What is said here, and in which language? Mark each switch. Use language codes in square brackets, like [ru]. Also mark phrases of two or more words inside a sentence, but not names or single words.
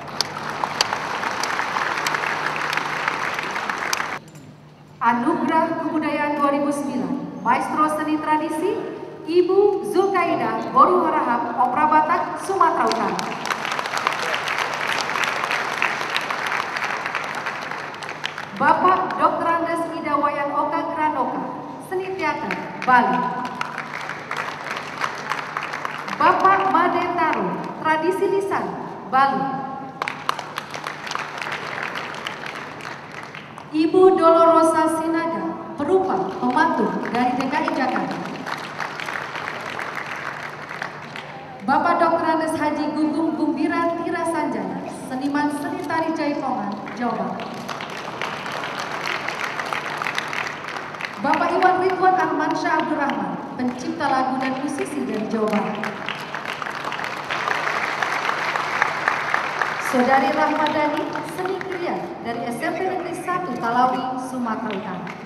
[id] Anugerah Kebudayaan 2009, Maestro Seni Tradisi, Ibu Zulkaidah Boru Harahap, Opera Batak, Sumatera Utara. Bapak Dr. Andes Ida Wayan Oka Granoka, Seni Teater, Bali. Bapak Made Taro, Tradisi Lisan, Bali. Ibu Dolorosa Sinaga, perupa pembantu dari DKI Jakarta. Bapak Dr. Andes Haji Gugum Gumbira Tira Sanjaya, seniman seni tari Jaipongan, Jawa Barat. Bapak Iwan Ridwan Armansyah Abdurrahman, pencipta lagu dan musisi dari Jawa Barat. Saudari Rahmadani, seni kriya dari SMP Negeri 1 Talawi, Sumatera Utara.